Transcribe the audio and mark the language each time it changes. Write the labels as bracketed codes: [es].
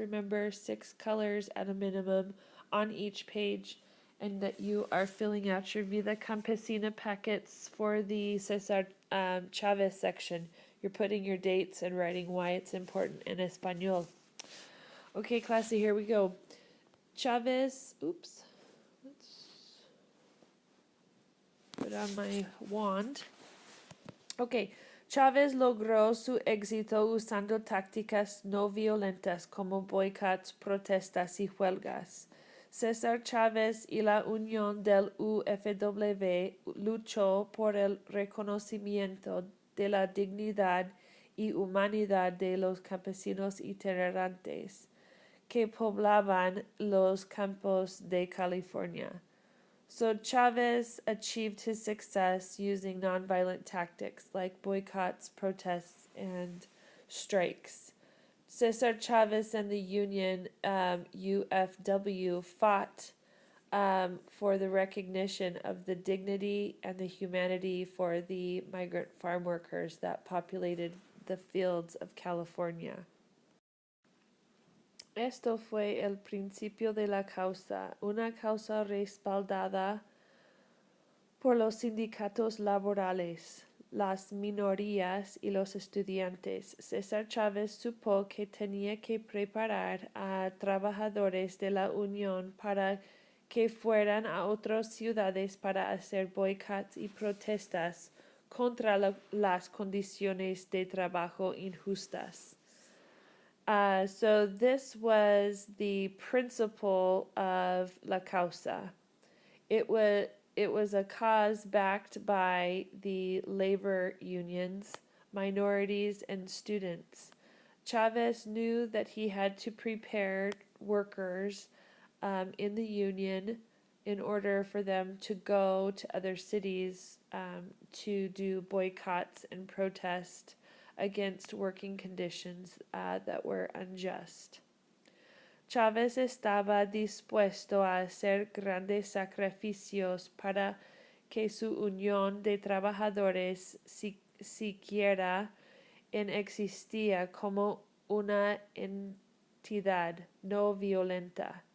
[en] Remember, 6 colors at a minimum on each page, and that you are filling out your Vida Campesina packets for the Cesar Chavez section. You're putting your dates and writing why it's important in Espanol. Okay, classy, here we go. Chavez, oops, let's put on my wand. [es] Okay, Chávez logró su éxito usando tácticas no violentas como boicots, protestas y huelgas. César Chávez y la Unión del UFW luchó por el reconocimiento de la dignidad y humanidad de los campesinos itinerantes que poblaban los campos de California. [en] So Chavez achieved his success using nonviolent tactics like boycotts, protests, and strikes. Cesar Chavez and the Union UFW fought for the recognition of the dignity and the humanity for the migrant farm workers that populated the fields of California. [es] Esto fue el principio de la causa, una causa respaldada por los sindicatos laborales, las minorías y los estudiantes. César Chávez supo que tenía que preparar a trabajadores de la Unión para que fueran a otras ciudades para hacer boicots y protestas contra las condiciones de trabajo injustas. [en] So this was the principle of [es] la causa. [en] It was a cause backed by the labor unions, minorities, and students. Chavez knew that he had to prepare workers in the union in order for them to go to other cities to do boycotts and protest against working conditions that were unjust. [es] Chávez estaba dispuesto a hacer grandes sacrificios para que su unión de trabajadores siquiera existía como una entidad no violenta.